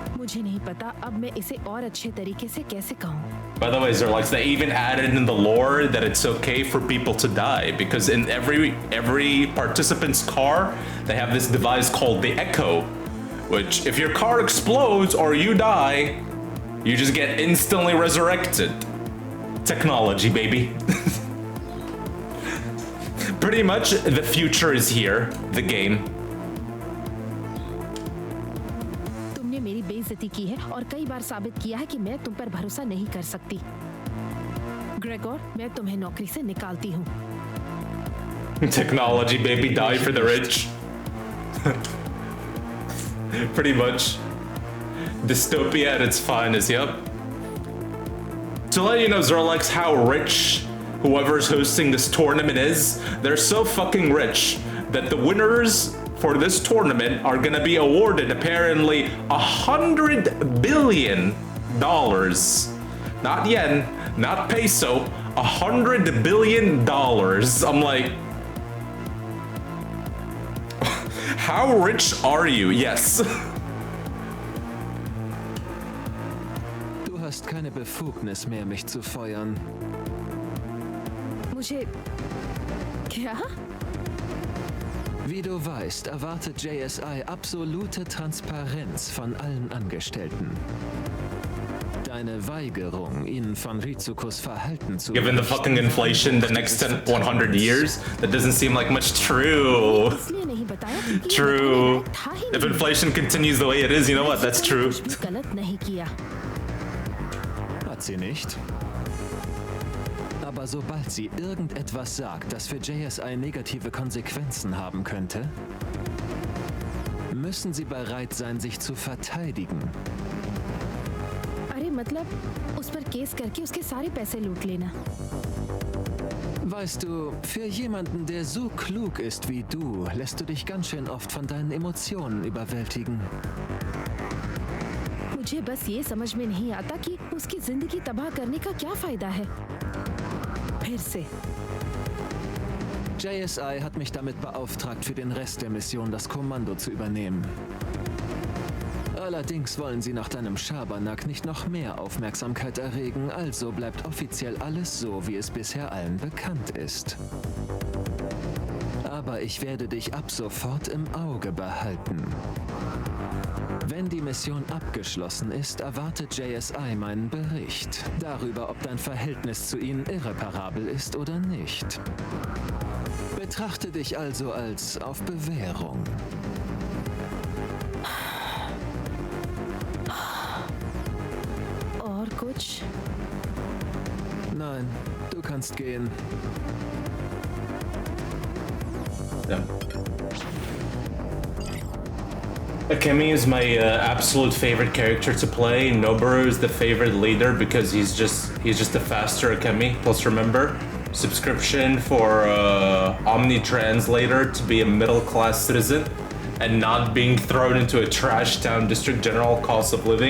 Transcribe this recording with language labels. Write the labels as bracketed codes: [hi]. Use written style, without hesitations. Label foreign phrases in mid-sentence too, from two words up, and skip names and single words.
[hi] मुझे नहीं पता अब मैं इसे और अच्छे तरीके से कैसे कहूँ. [en] By the way, Zerlux, they even added in the lore that it's okay for people to die because in every participant's car, they have this device called the Echo, which if your car explodes or you die, you just get instantly resurrected. Technology, baby. Pretty much, the future is here, the game. [hi] तुमने मेरी बेइज्जती की है और कई बार साबित किया है कि मैं तुम पर भरोसा नहीं कर सकती. ग्रेगोर, मैं तुम्हें नौकरी से निकालती हूँ. [en] Technology, baby, die for the rich. Pretty much. Dystopia at its finest, yep. To let you know, Zerlux, how rich whoever's hosting this tournament is, they're so fucking rich that the winners for this tournament are gonna be awarded apparently $100 billion. Not yen, not peso, $100 billion. I'm like, how rich are you? Yes. [de] Du hast keine Befugnis mehr, mich zu feuern. [hi] मुझे क्या? [de] Wie du weißt, erwartet JSI absolute Transparenz von allen Angestellten. Deine Weigerung, ihnen von Rizukos Verhalten zu [en] Given the fucking inflation the next 100 years, that doesn't seem like much. True. True. If inflation continues the way it is, you know what? That's true. [de] Hat sie nicht? Aber sobald sie irgendetwas sagt, das für JSI negative Konsequenzen haben könnte, müssen sie bereit sein, sich zu verteidigen. [hi] अरे मतलब उस पर केस करके उसके सारे पैसे लूट लेना. [de] Weißt du, für jemanden, der so klug ist wie du, lässt du dich ganz schön oft von deinen Emotionen überwältigen. [hi] मुझे बस ये समझ में नहीं आता कि उसकी जिंदगी तबाह करने का क्या फायदा है. फिर से. [de] JSI hat mich damit beauftragt, für den Rest der Mission das Kommando zu übernehmen. Allerdings wollen sie nach deinem Schabernack nicht noch mehr Aufmerksamkeit erregen, also bleibt offiziell alles so, wie es bisher allen bekannt ist. Aber ich werde dich ab sofort im Auge behalten. Wenn die Mission abgeschlossen ist, erwartet JSI meinen Bericht darüber, ob dein Verhältnis zu ihnen irreparabel ist oder nicht. Betrachte dich also als auf Bewährung. [hi] और कुछ? [de] Nein, du kannst gehen. [en] Yeah. Akemi is my absolute favorite character to play. Noboru is the favorite leader because he's just a faster Akemi. Plus, remember, subscription for Omni Translator to be a middle-class citizen and not being thrown into a trash town district general cost of living.